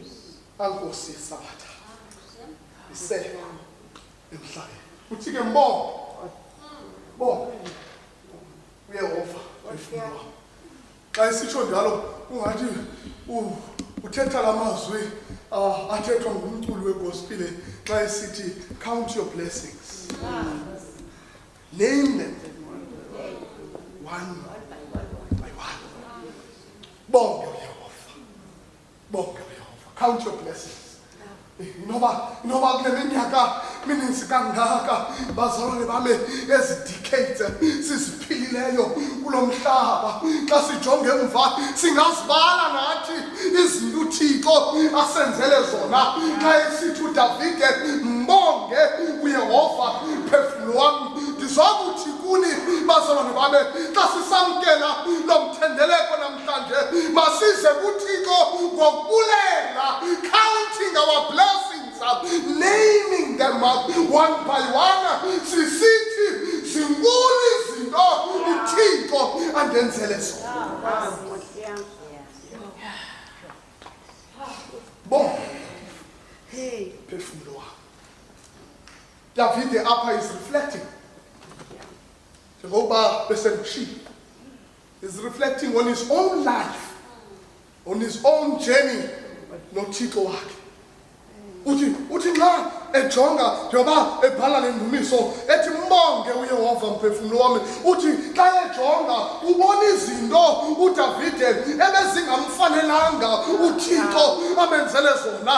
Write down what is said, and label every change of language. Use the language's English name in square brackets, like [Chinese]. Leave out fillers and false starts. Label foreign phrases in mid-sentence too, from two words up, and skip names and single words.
[Xhosa] Nkosi yeSabatha isekho emhlabeni. Uthi ke mbongo uYehova uFuna. Xa isitsho njalo ungathi uthetha lamazwi athethwa ngumculi wegospel xa esithi [English] count your blessings. Name them one by one. [Xhosa] Bonke uYehova. Bonke uYehova. [English] Count your blessings. [Xhosa] Inoba kule minyaka mininzi kangaka bazalwane bami decades sisiphilileyo kulo mhlaba, xa sijonge emva singazibala nathi izinto uThixo asenzele zona. Xa esithi uDavide mbonge uYehova phefumlo wami, ndizokuthi kuni bazalwane bami xa sisamkela lo mthendeleko namhlanje, masize kuThixo ngokubulela, [English] counting our blessings, naming them one by one. [Xhosa] Sisithi zinkulu izinto uThixo andenzele zona. Phefumlo wami. Davide apha [English] is reflecting. [Xhosa] Njengoba besemshilo, [English] is reflecting on his own life, on his own journey [Xhosa] noThixo wakhe. Uthi nxa ejonga njengoba ebhala le ndumiso ethi mbonge uYehova mphefumlo wami, uthi xa ejonga ubona izinto uDavide ebezingamfanelanga uThixo amenzele zona.